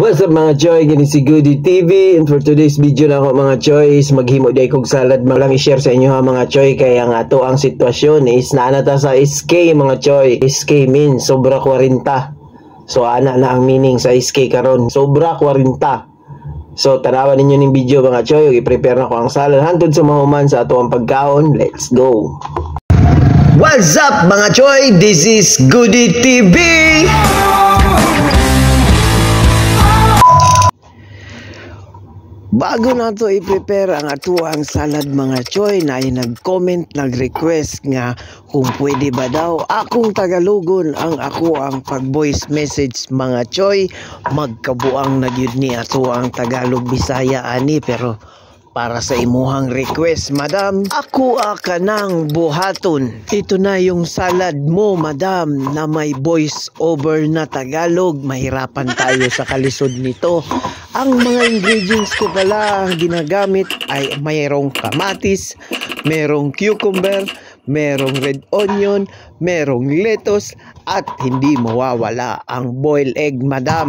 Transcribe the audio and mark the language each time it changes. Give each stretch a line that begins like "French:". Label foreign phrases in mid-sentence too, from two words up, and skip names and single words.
Cebuano: up mga choy, gani si Goody TV,
English: and for today's video
Cebuano: na ako mga choy is maghimo day kog salad. Malang i-share sa inyo ha mga choy, kaya nga to ang sitwasyon is naanata sa SK mga choy. SK means sobra 40. So ana na ang meaning sa SK karon, sobra 40. So tanawan ninyo ning video mga choy, i-prepare na ko ang salad hangtod sa mahuman sa ato ang pagkaon.
English: Let's go. What's up mga choy? This is Goody TV.
Cebuano: Bago na to i-prepare ang atuang salad mga choy, na ay nag-comment, nag-request nga kung pwede ba daw akong Tagalogon ang ako ang pag-voice message mga choy. Magkabuang na gyud ni ato ang Tagalog Bisaya ani, pero para sa imuhang request madam, ako ka nang buhaton.
Filipino: Ito na yung salad mo madam na may
English: voice over
Filipino: na Tagalog. Mahirapan tayo sa kalisod nito. Ang mga ingredients ko pala ang ginagamit ay mayroong kamatis, merong cucumber, merong
English: red onion,
Filipino: merong lettuce, at hindi mawawala ang
English: boiled egg
Filipino: madam.